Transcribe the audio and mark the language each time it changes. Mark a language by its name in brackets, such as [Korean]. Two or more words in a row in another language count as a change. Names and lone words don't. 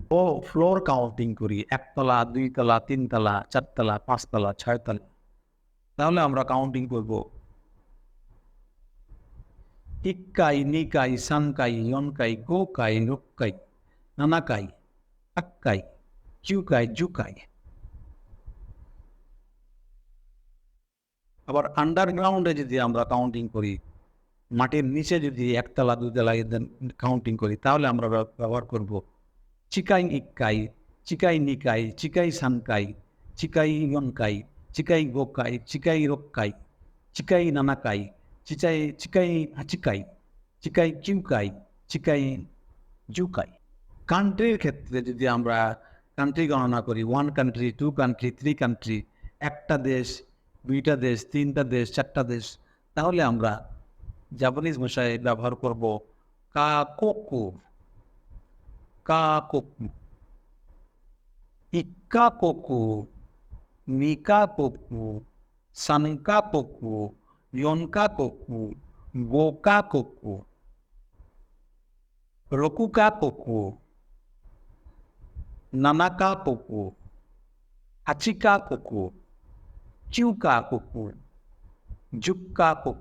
[Bangla] ও ফ্লোর কাউন্টিং করি 1 তলা, 2 তলা, 3 তলা, 4 তলা, 5 তলা, 6 তলা, তাহলে আমরা কাউন্টিং করব [Japanese] 一階、二階、三階、四階、五階、六階、七階、八階、九階、十階. [Bangla] আবার আন্ডারগ্রাউন্ডে যদি আমরা কাউন্টিং করি মাটির নিচে যদি একতলা দুতলা কাউন্টিং করি তাহলে আমরা ব্যবহার করব [Japanese] 地下一階、地下二階、地下三階、地下四階、地下五階、地下六階、地下七階、地下八階、地下九階、地下十階. [Bangla] কান্ট্রির ক্ষেত্রে যদি আমরা কান্ট্রি গণনা করি, 1 কান্ট্রি, 2 কান্ট্রি, 3 কান্ট্রি, একটা দেশ, 2টা দেশ, 3টা দেশ, 4টা দেশ, তাহলে আমরা জাপানিজ ভাষায় ব্যবহার করব কাকোকু, [Japanese] か国、一か国、二か国、三か国、四か国、五か国、六か国、七か国、八か国、九か国、十か国.